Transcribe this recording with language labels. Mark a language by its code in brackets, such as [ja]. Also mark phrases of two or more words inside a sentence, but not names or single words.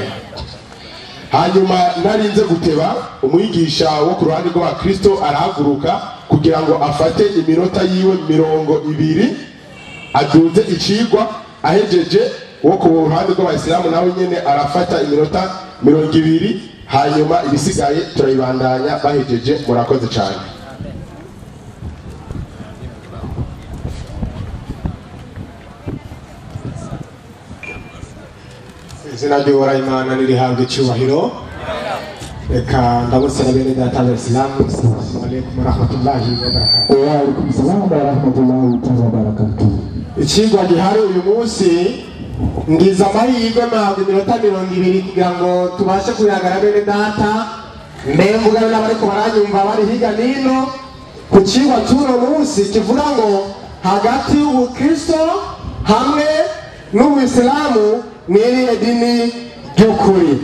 [rn] Hanyuma narinze guteba, umwigisha wo ku ruhande rw'Abakristo arahaguruka kugira ngo afate iminota yiwe 20 aduze icigwa, ahejeje wo ku ruhande rw'Abayisilamu nawe nyene arafata iminota 20, hanyuma ibisigaye turayibandanya bahejeje. Murakoze cyane. Izina ry'Uhoraho Imana nirihabwe icyubahiro. Reka ndabusaba bene data b'Abayisilamu, [ar] السلام عليكم ورحمة الله وبركاته. وعليكم السلام ورحمة الله وبركاته. [rn] Ikigwa gihari uyu munsi ngiza amahirwe mpabwa iminota 20 kugira ngo tubashe kuyagara bene data, mbemvuga n'abariko baranyumva bari higa nino ku kigwa cy'uno munsi kivuga ngo hagati y'Ubukristo hamwe n'Ubuyisilamu ni irihe dini ry'ukuri.